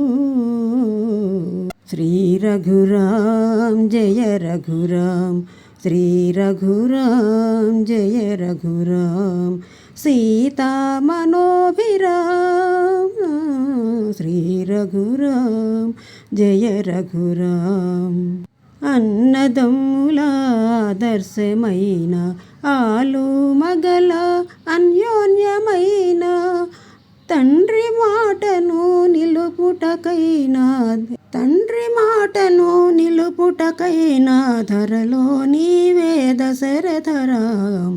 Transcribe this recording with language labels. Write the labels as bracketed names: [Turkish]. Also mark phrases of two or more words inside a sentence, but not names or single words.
[Sanskrit] श्रीरघुराम जय रघुराम, श्रीरघुराम जय रघुराम, सीतामनोभिराम श्रीरघुराम जय रघुराम। [Telugu] అన్నదమ్ములాదర్శమైన ఆలు మగల అన్యోన్యమైన తండ్రి మాటను నిలుపుటకైనా ధరలో నీవే దశరథరాం।